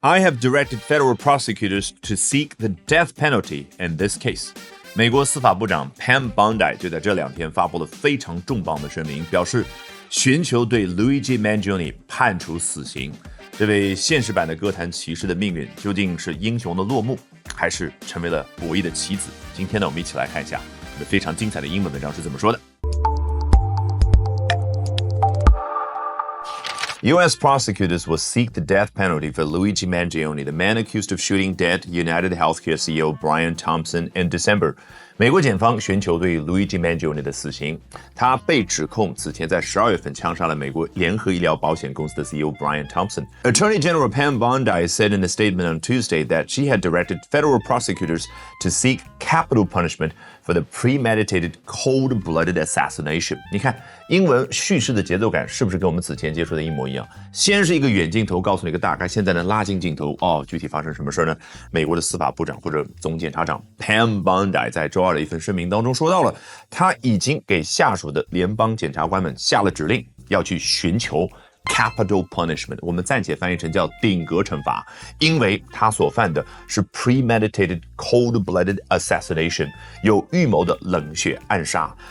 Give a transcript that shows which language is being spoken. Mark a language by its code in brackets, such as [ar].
[en] I have directed federal prosecutors to seek the death penalty in this case. [zh] 美国司法部长 Pam Bondi 就在这2天发布了非常重磅的声明，表示寻求对 Luigi Mangione 判处死刑。这位现实版的歌坛骑士的命运究竟是英雄的落幕，还是成为了博弈的棋子？今天呢，我们一起来看一下非常精彩的英文文章是怎么说的。 [en] U.S. prosecutors will seek the death penalty for Luigi Mangione, the man accused of shooting dead United Healthcare CEO Brian Thompson in December. [zh] 美国检方寻求对 Luigi Mangione 的死刑，他被指控此前在12月份枪杀了美国联合医疗保险公司的 CEO Brian Thompson. [en] Attorney General Pam Bondi said in a statement on Tuesday that she had directed federal prosecutors to seek capital punishment for the premeditated cold-blooded assassination. [zh] 你看英文叙事的节奏感是不是跟我们此前接触的一模一样？先是一个远镜头告诉你一个大概，现在呢拉近镜头，具体发生什么事呢？美国的司法部长或者总检察长 Pam Bondi 在周二的一份声明当中说到了，他已经给下属的联邦检察官们下了指令，要去寻求 [en] capital punishment， [zh] 我们暂且翻译成叫顶格惩罚，因为他所犯的是 [en] premeditated cold-blooded assassination， [zh] 有预谋的冷血暗杀。